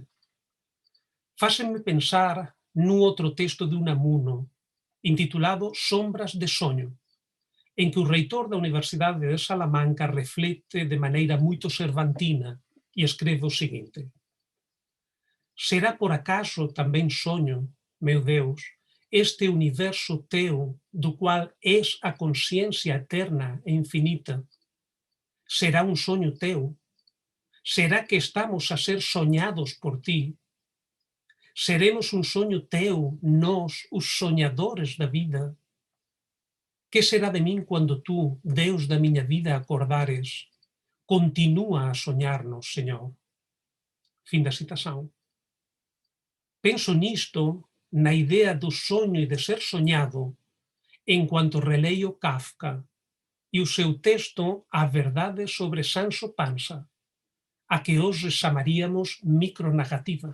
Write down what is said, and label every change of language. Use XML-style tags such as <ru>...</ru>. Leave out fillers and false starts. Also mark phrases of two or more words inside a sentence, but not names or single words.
<gl>Fácenme pensar nun outro texto de Unamuno, intitulado Sombras de soño, en que o reitor da Universidade de Salamanca reflete de maneira moito cervantina e escreve o seguinte: será por acaso tamén soño, meu Deus, este universo teu, do cual és a consciencia eterna e infinita? Será un soño teu? Será que estamos a ser soñados por ti? Seremos un soño teu, nós, os soñadores da vida? Que será de min quando tu, Deus da minha vida, acordares?</gl> <pt>Continua a sonhar-nos, Senhor. Fim da citação. Penso nisto, na ideia do sonho e de ser sonhado, enquanto releio Kafka e o seu texto A Verdade sobre Sancho Panza, a que hoje chamaríamos micronarrativa.</pt>